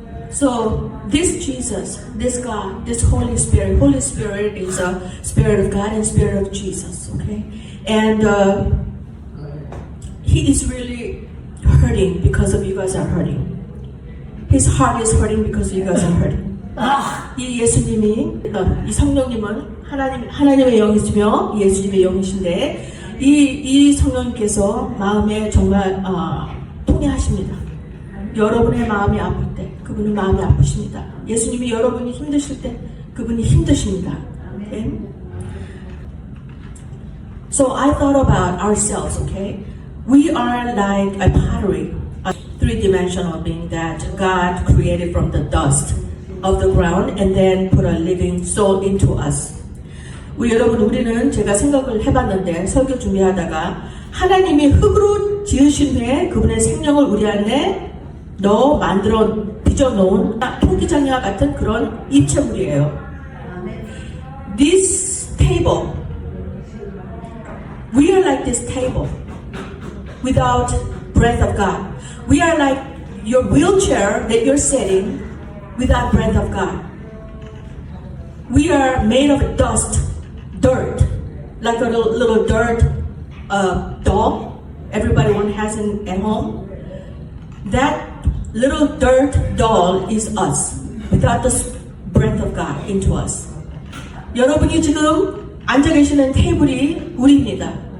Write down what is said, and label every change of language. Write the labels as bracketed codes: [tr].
[en] So this Jesus, this God, this Holy Spirit is a Spirit of God and Spirit of Jesus, okay? And He is really hurting because of you guys are hurting. His heart is hurting because you guys are hurting. [ko] 이 예수님이, 이 성령님은 하나님의 영이시며 예수님의 영이신데 이 성령님께서 마음에 정말 통해하십니다. 여러분의 마음이 아플 때 그분은 마음이 아프십니다. 예수님이 여러분이 힘드실 때 그분이 힘드십니다. [en] Okay? So I thought about ourselves, okay? We are like a pottery, a three-dimensional being that God created from the dust of the ground and then put a living soul into us. [ko] 우리는 제가 생각을 해봤는데 설교 준비하다가 하나님이 흙으로 지으신 후에 그분의 생명을 우리 안에 만들어 빚어놓은 토기장이와 같은 그런 입체물이에요. [en] This table, we are like this table without breath of God. We are like your wheelchair that you're sitting without breath of God. We are made of dust, dirt, like a little dirt doll. Everybody one has at home. That little dirt doll is us without the breath of God into us. [ko] 여러분이 지금 앉아 계시는 테이블이 우리입니다.